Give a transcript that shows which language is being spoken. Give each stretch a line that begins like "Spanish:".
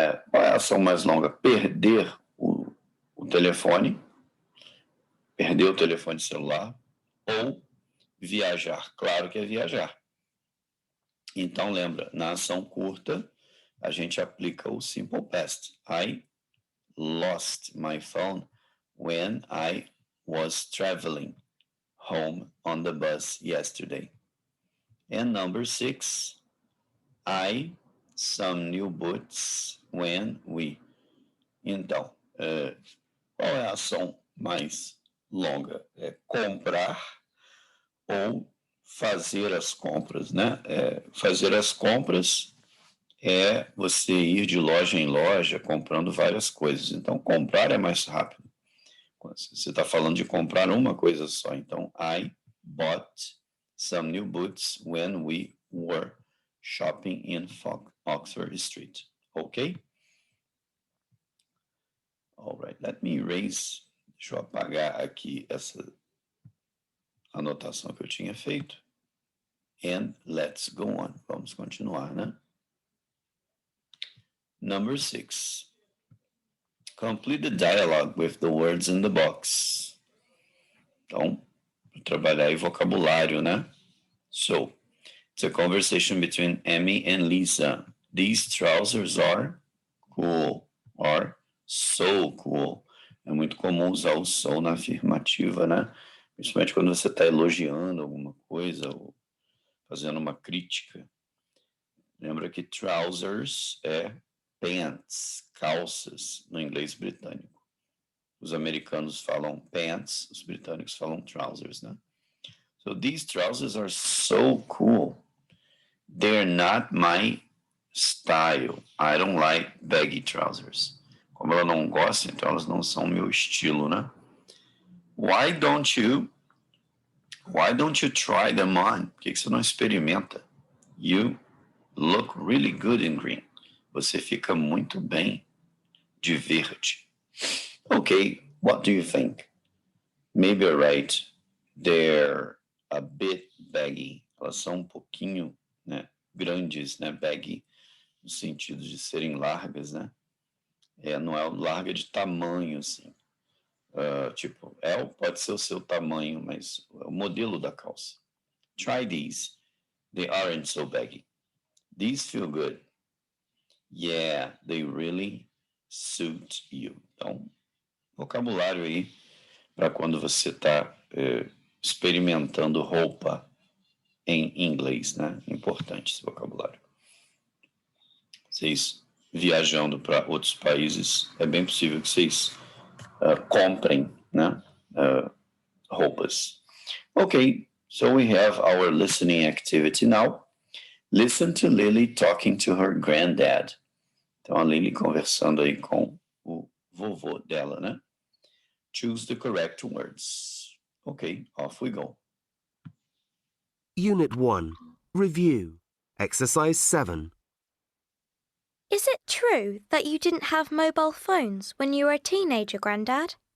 Portuguese: Qual é a ação mais longa? Perder o telefone, perder o telefone celular, ou Viajar, claro que é viajar. Então, lembra, na ação curta, a gente aplica o simple past.
English: I lost my phone when I was traveling home on the bus yesterday. And number 6, I some new boots when we.
Portuguese: Então, qual é a ação mais longa? É comprar ou fazer as compras, né? Fazer as compras é você ir de loja em loja comprando várias coisas. Então, comprar é mais rápido. Você está falando de comprar uma coisa só.
English: Então, I bought some new boots when we were shopping in Oxford Street. Okay? All right, let me erase.
Portuguese: Deixa eu apagar aqui essa anotação que eu tinha feito.
English: And let's go on.
Portuguese: Vamos continuar, né?
English: Number 6. Complete the dialogue with the words in the box.
Portuguese: Então, trabalhar aí vocabulário, né?
English: So, it's a conversation between Amy and Lisa. These trousers are cool. Or so cool.
Portuguese: É muito comum usar o so na afirmativa, né? Principalmente quando você está elogiando alguma coisa ou fazendo uma crítica. Lembra que trousers é pants, calças, no inglês britânico. Os americanos falam pants, os britânicos falam trousers, né?
English: So these trousers are so cool. They're not my style. I don't like baggy trousers.
Portuguese: Como ela não gosta, então elas não são meu estilo, né?
English: Why don't you try them on?
Portuguese: Por que você não experimenta?
English: You look really good in green.
Portuguese: Você fica muito bem de verde.
English: Okay, what do you think? Maybe you're right. They're a bit baggy.
Portuguese: Elas são um pouquinho, né, grandes, né? Baggy, no sentido de serem largas, né? Não é larga de tamanho, assim. Tipo, pode ser o seu tamanho, mas é o modelo da calça.
English: Try these. They aren't so baggy. These feel good. Yeah, they really suit you.
Portuguese: Então, vocabulário aí para quando você está experimentando roupa em inglês, né? Importante esse vocabulário. Vocês viajando para outros países, é bem possível que vocês comprem, né? Roupas.
English: Okay, so we have our listening activity now. Listen to Lily talking to her granddad.
Portuguese: Então, a Lily conversando aí com o vovô dela, né?
English: Choose the correct words. Okay, off we go. Unit 1. Review. Exercise 7. Is it true that you didn't have mobile phones when you were a teenager, Grandad?